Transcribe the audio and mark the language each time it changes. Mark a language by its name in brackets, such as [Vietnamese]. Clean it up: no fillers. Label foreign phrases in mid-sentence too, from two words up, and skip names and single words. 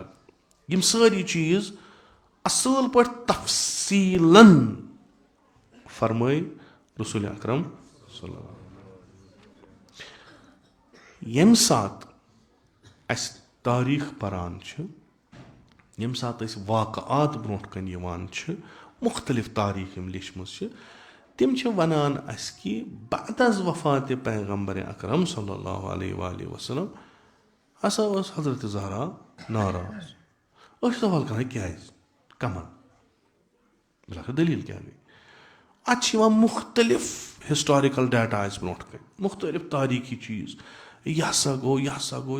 [Kashmiri] یِم سٲری چیٖز اصل پٲٹھۍ تفصیٖلن فرمٲے رسول اکرم [Arabic] صلی اللہ علیہ وسلم. [Kashmiri] ییٚمہِ ساتہٕ اَسہِ تٲریٖخ پران چھِ, ییٚمہِ ساتہٕ أسۍ واقعات برونٛٹھ کَنۍ یِوان چھِ, مُختٔلِف تاریٖخ یِم لیچھمٕژ چھِ, تِم چھِ وَنان اَسہِ کہِ [Persian] بعد از وفاتِ پیغمبرِ اکرم [Arabic] صلی اللہ علیہ وسلم [Kashmiri] ہسا ٲس حضرت زہرا ناراض. أسۍ چھِ سوال کران کیٛازِ, کمن, بِلاخر دٔلیٖل کیٛاہ گٔے؟ اَتھ چھِ یِوان مُختٔلِف [English] historical data [Kashmiri] اَسہِ برونٛٹھ کَنۍ, مُختٔلِف تٲریٖخی چیٖز, یہِ ہسا گوٚو یہِ ہسا گوٚو.